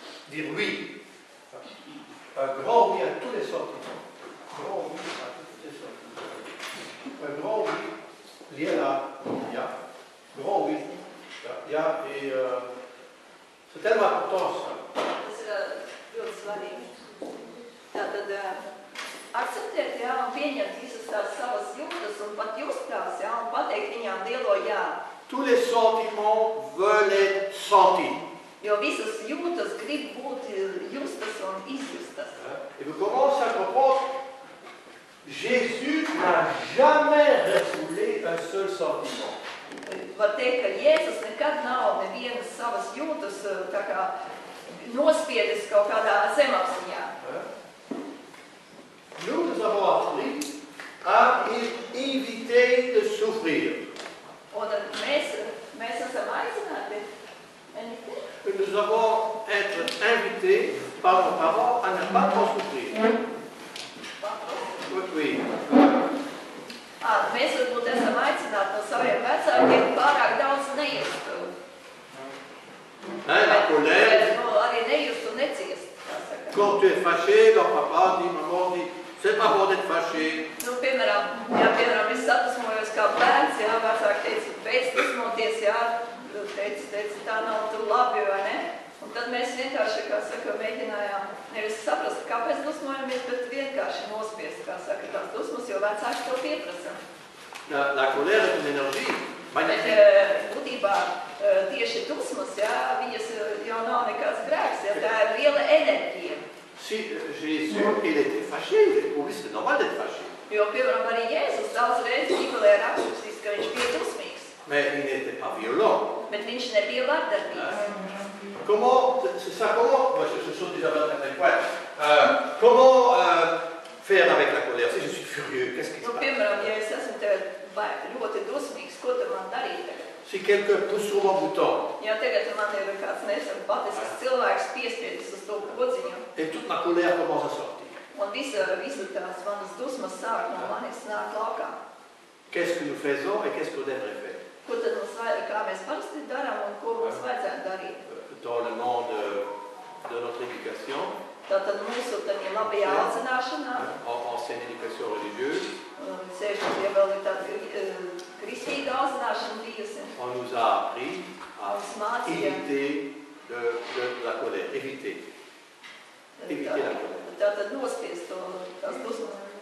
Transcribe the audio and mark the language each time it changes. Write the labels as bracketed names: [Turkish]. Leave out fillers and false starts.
[French] Dire oui. Un grand oui à tous les sentiments. Grand oui à tous les sentiments. Un grand oui lié à ya. Grand oui. Ya. Et c'est tellement important ça. [Latvian] Tas ir ļoti svarīgi. Tātad akceptēt, jā, un pieņemt visas tās savas jūtas un pat justās, jā, un pateikt viņām lielo jā. [French] Tous les sentiments veulent être sentis. [Latvian] Jo visas jūtas grib būt justas un izjustas. [French] Et vous commencez à comprendre, Jésus n'a jamais refoulé un seul sentiment. [Latvian] Var teikt, ka Jēzus nekad nav nevienas savas jūtas tā kā nospiedis kaut kādā zemapziņā. [French] Nous avons appris à éviter de souffrir. [Latvian] Un mēs esam aicināti. [French] Nous avons été invités par nos parents à ne pas trop souffrir. Oui. [Latvian] Mēs varbūt esam aicināti no saviem vecākiem pārāk daudz nejust. [French] La colère. [Latvian] Arī nejust un neciest. [French] Quand tu es fâché, leur papa dit, maman dit, c'est pas bon d'être fâché. [Latvian] Piemēram, es sadusmojos kā bērns, jā, vecāki teica, beidz dusmoties, jā, teica, tā nav tur labi, vai ne? Un tad mēs vienkārši, kā saka, mēģinājām nevis saprast, kāpēc dusmojamies, bet vienkārši nospiest, kā saka, tās dusmas, jo vecāki to pieprasa. [French] La colère est une énergie magnétique. [Latvian] Bet būtībā tieši dusmas, jā, viņas jau nav nekāds grēks, jā, tā ir liela enerģija. [French] Si Jésus, il était fâché, pour lui c'est normal d'être fâché. [Latvian] Jo, piemēram, arī Jēzus daudz reizes Bībelē rakstīs, ka viņš bija dusmīgs. [French] Mais il n'était pas violent. [Latvian] Bet viņš nebija vardarbīgs. [French] Comment, c'est ça, comment, moi je saute déjà vers un point, comment faire avec la colère? Si je suis furieux, qu'est-ce qui se passe? [Latvian] Piemēram, ja es esmu ļoti dusmīgs, ko tad man darīt tagad? [French] Si quelqu'un pousse sur mon bouton. [Latvian] Ja tagad man ir kāds nesampatisks cilvēks piespiedis uz to podziņu. [French] Et toute ma colère commence à sortir. [Latvian] Un visa tās manas dusmas sāk no manis nāk laukā. [French] Qu'est-ce que nous faisons et qu'est-ce qu'on devrait faire? [Latvian] Ko tad kā mēs parasti darām un ko mums vajadzētu darīt? [French] Dans le monde de notre éducation, [Latvian] Tātad mūsu tādā labajā audzināšanā, [French] ancienne éducation religieuse, [Latvian] ja vēl ir tāda kristīga audzināšana bijusi. [French] On nous a appris à éviter la colère, éviter la colère. [Latvian] Tātad nospiest tās dusmas.